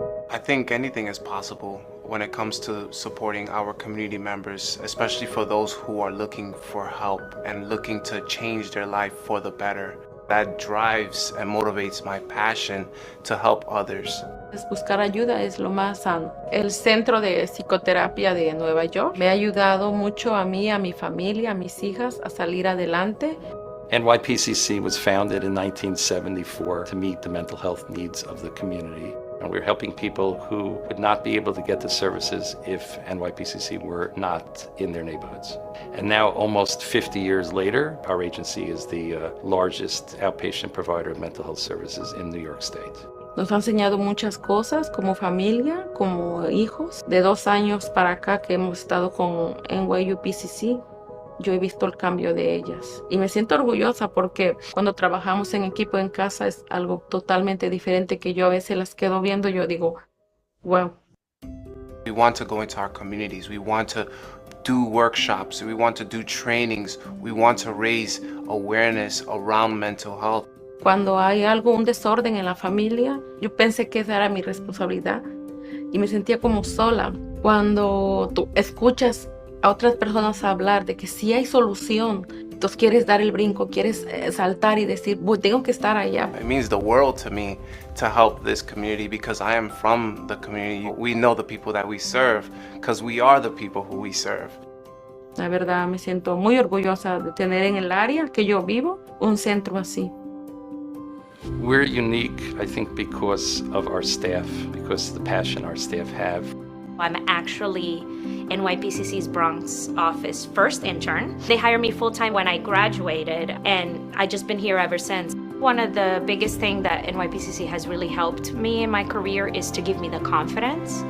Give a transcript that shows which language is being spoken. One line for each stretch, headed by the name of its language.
English: I think anything is possible when it comes to supporting our community members, especially for those who are looking for help and looking to change their life for the better. That drives and motivates my passion to help others.
Spanish: Buscar ayuda es lo más sano. El Centro de Psicoterapia de Nueva York me ha ayudado mucho a mí, a mi familia, a mis hijas a salir adelante.
English: NYPCC was founded in 1974 to meet the mental health needs of the community. And we're helping people who would not be able to get the services if NYPCC were not in their neighborhoods. And now, almost 50 years later, our agency is the largest outpatient provider of mental health services in New York State.
Spanish: Nos ha enseñado muchas cosas como familia, como hijos. De 2 años para acá que hemos estado con NYPCC, yo he visto el cambio de ellas y me siento orgullosa porque cuando trabajamos en equipo en casa es algo totalmente diferente que yo a veces las quedo viendo y yo digo, wow.
English: We want to go into our communities. We want to do workshops. We want to do trainings. We want to raise awareness around mental health.
Spanish: Cuando hay algo, un desorden en la familia, yo pensé que esa era mi responsabilidad y me sentía como sola. Cuando tú escuchas a otras personas hablar de que si hay solución, entonces quieres dar el brinco, quieres saltar y decir, tengo que estar allá.
English: It means the world to me to help this community because I am from the community. We know the people that we serve because we are the people who we serve.
Spanish: La verdad me siento muy orgullosa de tener en el área que yo vivo un centro así.
English: We're unique, I think, because of our staff, because of the passion our staff have. I'm actually NYPCC's Bronx office first intern. They hired me full-time when I graduated, and I've just been here ever since. One of the biggest things that NYPCC has really helped me in my career is to give me the confidence.